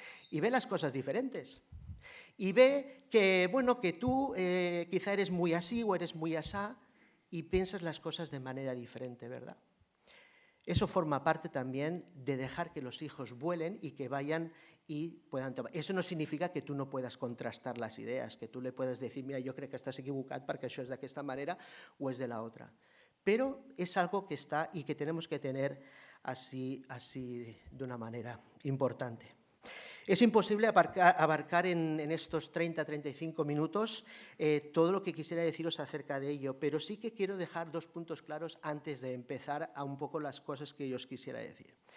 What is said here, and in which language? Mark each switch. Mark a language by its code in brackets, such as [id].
[es] Y ve las cosas diferentes. Y ve que, bueno, que tú quizá eres muy así o eres muy asá y piensas las cosas de manera diferente, ¿verdad? Eso forma parte también de dejar que los hijos vuelen y que vayan y puedan tomar. Eso no significa que tú no puedas contrastar las ideas, que tú le puedas decir, mira, yo creo que estás [ca] equivocat perquè això és d'aquesta manera [es] o és de la otra. Pero es algo que está y que tenemos que tener así de una manera importante. Es imposible abarcar en estos 30-35 minutos todo lo que quisiera deciros acerca de ello, pero sí que quiero dejar 2 puntos claros antes de empezar a un poco las cosas que yo os quisiera decir.